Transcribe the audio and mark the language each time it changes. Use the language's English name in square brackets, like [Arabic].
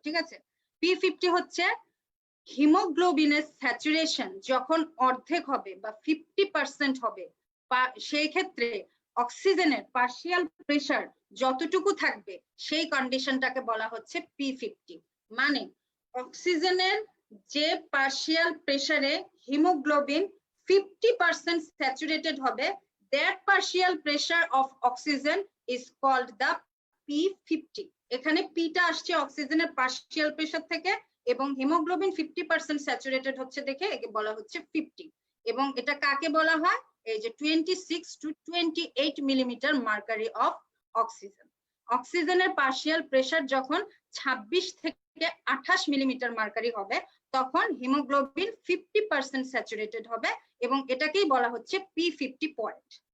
[Bangla] ঠিক আছে, P50 হচ্ছে হিমোগ্লোবিনের স্যাচুরেশন যখন অর্ধেক হবে বা 50% হবে, সেই ক্ষেত্রে অক্সিজেনের পার্শিয়াল প্রেসার যতটুকু থাকবে সেই কন্ডিশনটাকে বলা হচ্ছে P50। মানে অক্সিজেনের যে পার্শিয়াল প্রেসারে হিমোগ্লোবিন [English] 50% [Bangla] স্যাচুরেটেড হবে, [English] that partial pressure of oxygen is called the P50. [Bangla] এখানে পিটা আসছে অক্সিজেনের পার্শিয়াল প্রেসার থেকে এবং হিমোগ্লোবিন 50% স্যাচুরেটেড হচ্ছে দেখে একে বলা হচ্ছে 50। এবং এটা কাকে বলা হয়? এই যে 26 to 28 millimetre mercury of oxygen. অক্সিজেনের পার্শিয়াল প্রেসার যখন 26 থেকে 28 মিলিমিটার মার্কারি হবে তখন হিমোগ্লোবিন 50% স্যাচুরেটেড হবে এবং এটাকেই বলা হচ্ছে P50 পয়েন্ট।